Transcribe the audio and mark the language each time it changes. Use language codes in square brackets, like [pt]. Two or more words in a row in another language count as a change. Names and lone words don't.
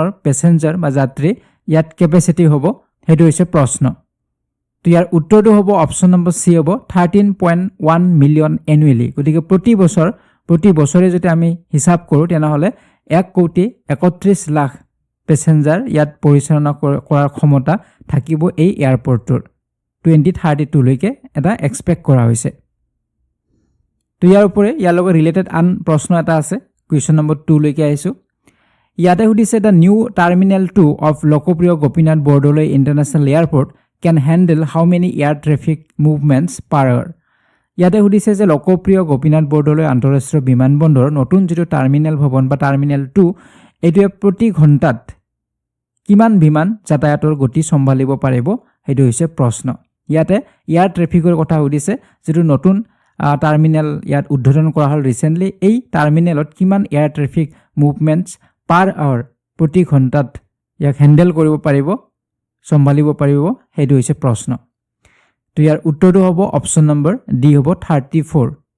[as] প্যাসেঞ্জাৰ বা যাত্ৰী ইয়াত ক্যাপাসিটি হ'ব হেতু হৈছে প্ৰশ্ন তো ইয়াৰ উত্তৰটো হ'ব [en] option number C [as] হ'ব [en] 13.1 million annually [as] গতিকে প্ৰতি বছৰে যদি আমি হিসাব কৰো তেনেহলে 1 কোটি 31 লাখ প্যাসেঞ্জাৰ ইয়াত পৰিচালনা কৰাৰ ক্ষমতা থাকিব এই এয়াৰপৰ্টৰ 2032 লৈকে এটা এক্সপেক্ট কৰা হৈছে তো ইয়াৰ উপৰে ইয়াৰ লগত ৰিলেটেড আন প্ৰশ্ন এটা আছে [en] question number 2 [as] লৈকে আহিছো ইয়াতে সুধিছে [en] the new terminal 2 of [as] লোকপ্ৰিয় গোপীনাথ বৰদলৈ ইন্টাৰনেশ্যনেল [en] airport can handle how many air traffic movements per hour [as] ইয়াতে সুধিছে যে লোকপ্ৰিয় গোপীনাথ বৰদলৈ আন্তঃৰাষ্ট্ৰীয় বিমানবন্দৰৰ নতুন যেটো টাৰ্মিনেল ভৱন বা টাৰ্মিনেল 2 এটোৱে প্ৰতি ঘণ্টাত কিমান বিমান যাতায়াতৰ গতি সম্ভালিব পাৰিব হেতু হৈছে প্ৰশ্ন ইয়াতে এয়াৰ ট্ৰাফিকৰ কথা সুধিছে যেটো নতুন টাৰ্মিনেল ইয়াত উদ্বোধন কৰা হল ৰিসেন্টলি এই টাৰ্মিনেলত কিমান [en] air traffic movements per hour [as] প্ৰতি ঘণ্টাত ইয়াক হ্যান্ডেল কৰিব পাৰিব সম্ভালিব পাৰিব হেতু হৈছে প্ৰশ্ন তো ইয়াৰ উত্তৰটো হ'ব [en] option number D [as] হ'ব 34